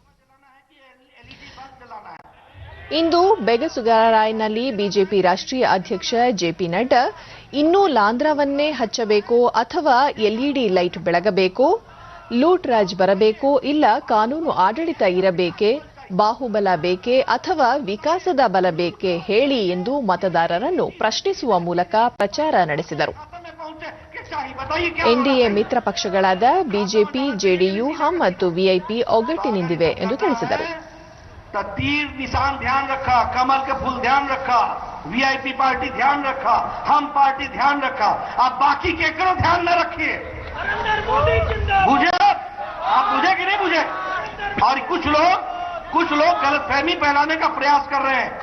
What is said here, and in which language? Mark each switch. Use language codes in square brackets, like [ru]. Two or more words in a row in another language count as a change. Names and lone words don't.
[kn] ಇಂದು ಬೆಗಸುಗರಾಯ್ನಲ್ಲಿ ಬಿಜೆಪಿ ರಾಷ್ಟ್ರೀಯ ಅಧ್ಯಕ್ಷ ಜೆಪಿ ನಡ್ಡಾ ಇನ್ನೂ ಲಾಂಧ್ರವನ್ನೇ ಹಚ್ಚಬೇಕೋ ಅಥವಾ [en] LED light [kn] ಬೆಳಗಬೇಕೋ, [hi] लूट राज [kn] ಬರಬೇಕೋ, ಇಲ್ಲ ಕಾನೂನು ಆಡಳಿತ ಇರಬೇಕೆ, ಬಾಹುಬಲ ಬೇಕೆ ಅಥವಾ ವಿಕಾಸದ ಬಲ ಬೇಕೆ ಹೇಳಿ ಎಂದು ಮತದಾರರನ್ನು ಪ್ರಶ್ನಿಸುವ ಮೂಲಕ ಪ್ರಚಾರ ನಡೆಸಿದರು. ಎನ್ಡಿಎ ಮಿತ್ರ ಪಕ್ಷಗಳಾದ ಬಿಜೆಪಿ, ಜೆಡಿಯು, ಹಮ್ ಮತ್ತು ವಿಐಪಿ ಒಗ್ಗಟ್ಟಿನಿಂದಿವೆ ಎಂದು ತಿಳಿಸಿದರು. [hi] तीर निशान ध्यान रखा, कमल के फूल ध्यान रखा, वीआईपी पार्टी ध्यान रखा, हम पार्टी ध्यान रखा, आप बाकी के करो ध्यान न रखिए। बुझे आप बुझे कि नहीं बुझे? और कुछ लोग गलतफहमी फैलाने का प्रयास कर रहे हैं।